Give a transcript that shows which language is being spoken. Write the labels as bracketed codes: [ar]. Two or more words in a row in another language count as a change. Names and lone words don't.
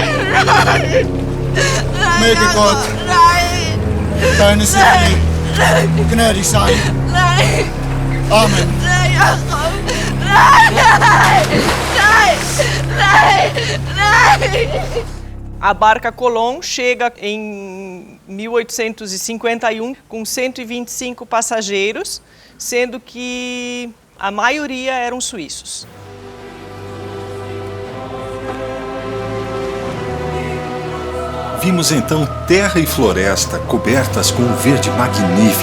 [de] Möge Gott deine Seele gnädig sein. Amen. Nein, Jakob! Nein! [pt] A barca Colón chega em 1851 com 125 passageiros, sendo que a maioria eram suíços. Vimos então terra e floresta cobertas com um verde magnífico.